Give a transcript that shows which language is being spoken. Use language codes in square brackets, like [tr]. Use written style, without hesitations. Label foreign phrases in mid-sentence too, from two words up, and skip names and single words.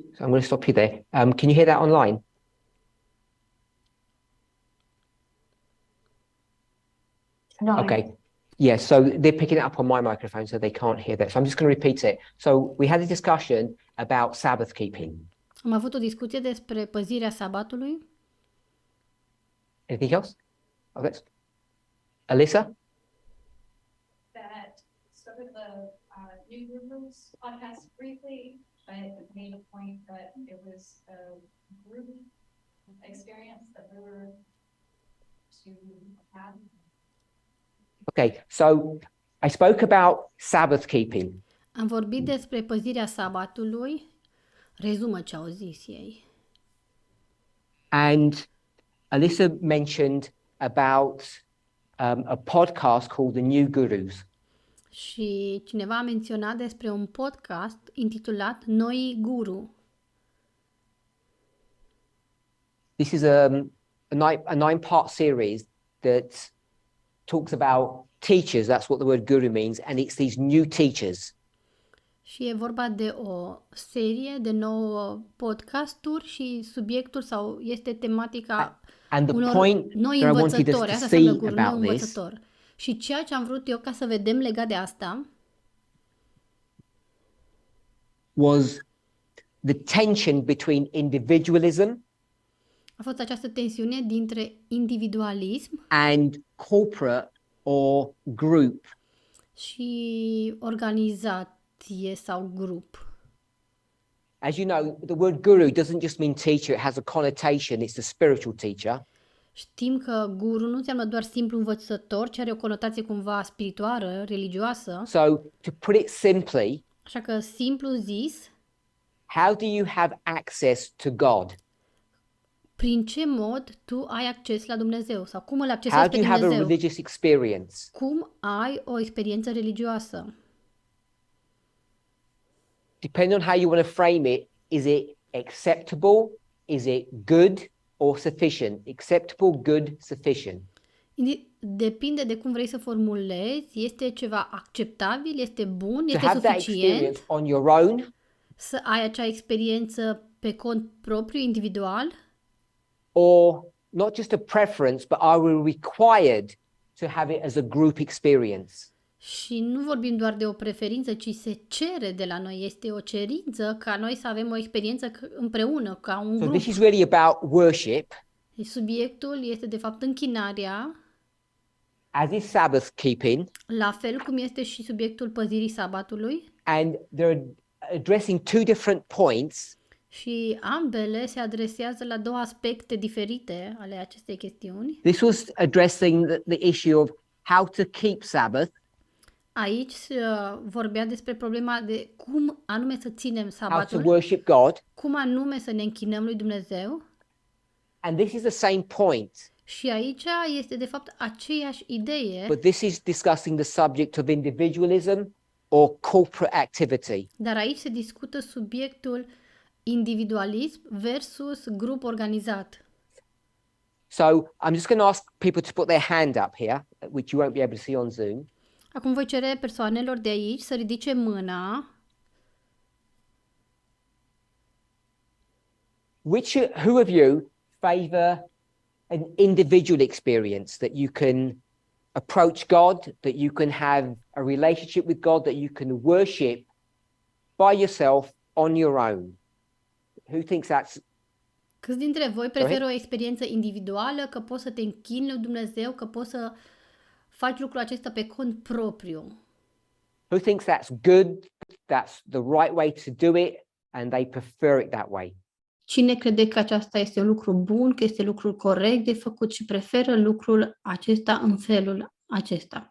[en] So I'm going to stop you there. Can you hear that online? No. Okay. Yeah, so they're picking it up on my microphone, so they can't hear that. So I'm just going to repeat it. So we had a discussion about Sabbath keeping. [ro] Am avut o discuție despre păzirea sabatului. [en] Anything else? Okay. Alyssa? That sort of the New Rooms podcast briefly, but made a point that it was a group experience that we were to have. Okay, so I spoke about Sabbath keeping. [ro] Am vorbit despre păzirea sabatului. Rezumă ce au zis ei. [en] And Alyssa mentioned about a podcast called The New Gurus. [ro] Și cineva a menționat despre un podcast intitulat Noi Guru. [en] This is a nine-part series that talks about teachers. That's what the word guru means. And it's these new teachers. [ro] Și e vorba de o serie de 9 podcasturi și subiectul sau este tematica [en] And the [ro] unor [en] point [ro] noi [en] that I wanted us [ro] învățători. [en] to [ro] Asta înseamnă [en] see [ro] guru, noi [en] about this [ro] învățător. Și ceea ce am vrut eu ca să vedem legat de asta [en] was the tension between individualism [ro] a fost această tensiune dintre individualism [en] and corporate or group. [ro] și organizație sau grup. [en] As you know, the word guru doesn't just mean teacher, it has a connotation, it's a spiritual teacher. [ro] Știm că guru nu înseamnă doar simplu învățător, ci are o conotație cumva spirituală, religioasă. [en] So, to put it simply, [ro] Așa că, simplu zis, [en] how do you have access to God? [ro] prin ce mod tu ai acces la Dumnezeu sau cum îl accesezi [en] How [ro] pe [en] do you have a [ro] Dumnezeu? [en] religious experience? [ro] Cum ai o experiență religioasă? [en] Depending on how you want to frame it, is it acceptable? Is it good or sufficient? Acceptable, good, sufficient. [ro] Depinde de cum vrei să formulezi. Este ceva acceptabil? Este bun? [en] To [ro] Este [en] have that experience [ro] suficient? [en] on your own, [ro] Să ai acea experiență pe cont propriu, [en] individual? or not just a preference, but are we required to have it as a group experience? [ro] Și nu vorbim doar de o preferință, ci se cere de la noi. Este o cerință ca noi să avem o experiență împreună, ca un [en] So [ro] grup. [en] this is really about worship, [ro] Deci subiectul este de fapt închinarea, [en] as is Sabbath keeping, [ro] la fel cum este și subiectul păzirii sabatului. [en] and they're addressing two different points. [ro] Și ambele se adresează la două aspecte diferite ale acestei chestiuni. [en] This was addressing the issue of how to keep Sabbath, [ro] Aici vorbea despre problema de cum anume să ținem [en] how to [ro] sabatul, [en] worship God, [ro] cum anume să ne închinăm lui Dumnezeu. [en] and this is the same point, [ro] Și aici este de fapt aceeași idee, [en] but this is discussing the subject of individualism or corporate activity. [ro] dar aici se discută subiectul individualism versus grup organizat. [en] So I'm just going to ask people to put their hand up here, which you won't be able to see on Zoom. [ro] Acum voi cere persoanelor de aici să ridice mâna. [en] Who of you favor an individual experience that you can approach God, that you can have a relationship with God, that you can worship by yourself on your own? Who thinks that's [ro] Câți dintre voi preferă o experiență individuală, că poți să te închini lui Dumnezeu, că poți să faci lucrul acesta pe cont propriu? [en] who thinks that's good, that's the right way to do it, and they prefer it that way? [ro] Cine crede că aceasta este un lucru bun, că este lucrul corect de făcut și preferă lucrul acesta în felul acesta?